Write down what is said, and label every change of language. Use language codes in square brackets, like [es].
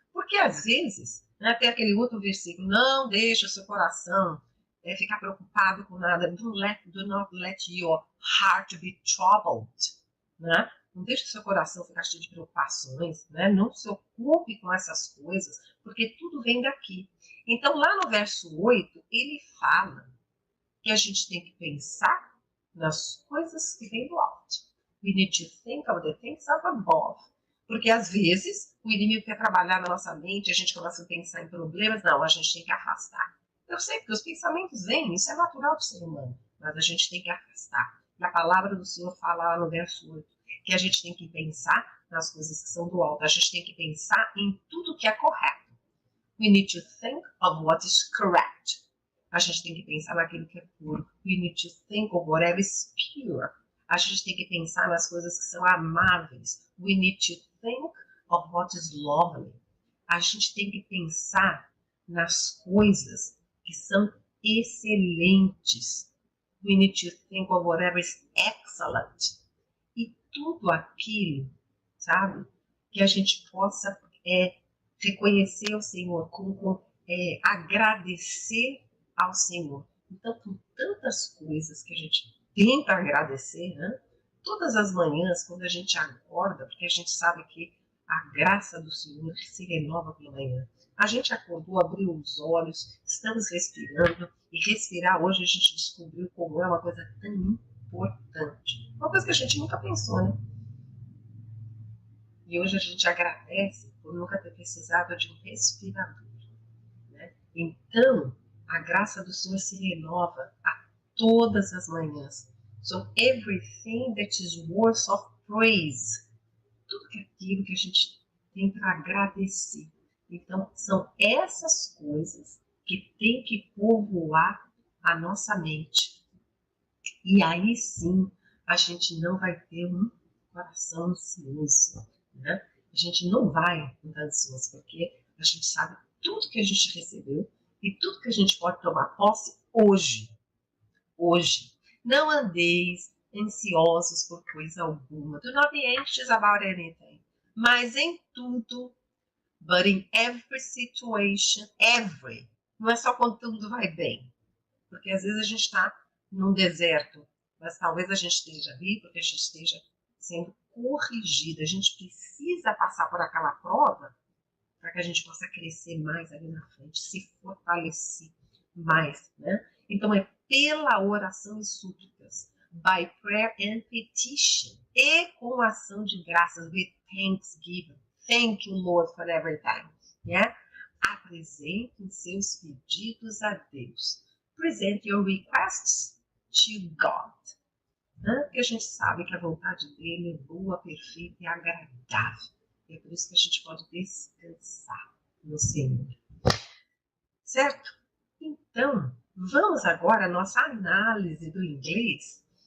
[pt] Porque às vezes, né, tem aquele outro versículo, não deixa o seu coração ficar preocupado com nada, [en] do not let your heart be troubled, [pt] né? Não deixe o seu coração ficar cheio de preocupações, né? Não se ocupe com essas coisas, porque tudo vem daqui. Então, lá no verso 8, ele fala que a gente tem que pensar nas coisas que vêm do alto. [en] We need to think of the things up above. [pt] Porque às vezes o inimigo quer trabalhar na nossa mente, a gente começa a pensar em problemas, não, a gente tem que afastar. Eu sei que os pensamentos vêm, isso é natural do ser humano, mas a gente tem que afastar. E a palavra do Senhor fala lá no verso 8, que a gente tem que pensar nas coisas que são do alto, a gente tem que pensar em tudo que é correto. [en] We need to think of what is correct. [pt] A gente tem que pensar naquilo que é puro. [en] We need to think of whatever is pure. [pt] A gente tem que pensar nas coisas que são amáveis. [en] We need to think of what is lovely. [pt] A gente tem que pensar nas coisas que são excelentes. [en] We need to think of whatever is excellent. [pt] E tudo aquilo, sabe, que a gente possa reconhecer o Senhor, agradecer ao Senhor. Então, com tantas coisas que a gente tem para agradecer, né? Todas as manhãs, quando a gente acorda, porque a gente sabe que a graça do Senhor se renova pela manhã. A gente acordou, abriu os olhos, estamos respirando, e respirar hoje a gente descobriu como é uma coisa tão importante. Uma coisa que a gente nunca pensou, né? E hoje a gente agradece por nunca ter precisado de um respirador. Né? Então, a graça do Senhor se renova a todas as manhãs. [en] So, everything that is worth of praise. [pt] Tudo aquilo que a gente tem para agradecer. Então, são essas coisas que tem que povoar a nossa mente. E aí sim, a gente não vai ter um coração ansioso, né? A gente não vai ficar ansioso, porque a gente sabe tudo que a gente recebeu e tudo que a gente pode tomar posse hoje. Hoje. Não andeis ansiosos por coisa alguma. [en] Do not be anxious about anything. [pt] Mas em tudo, [en] but in every situation, every. [pt] Não é só quando tudo vai bem. Porque às vezes a gente está num deserto, mas talvez a gente esteja ali porque a gente esteja sendo corrigida. A gente precisa passar por aquela prova para que a gente possa crescer mais ali na frente, se fortalecer mais, né? Então é pela oração e súplicas, [en] by prayer and petition, [pt] e com ação de graças, [en] with thanksgiving. Thank you, Lord, for everything. Yeah? [pt] Apresentem seus pedidos a Deus. [en] Present your requests to God. [pt] Porque a gente sabe que a vontade dele é boa, perfeita e agradável. E é por isso que a gente pode descansar no Senhor. Certo? Então, vamos agora à nossa análise do inglês.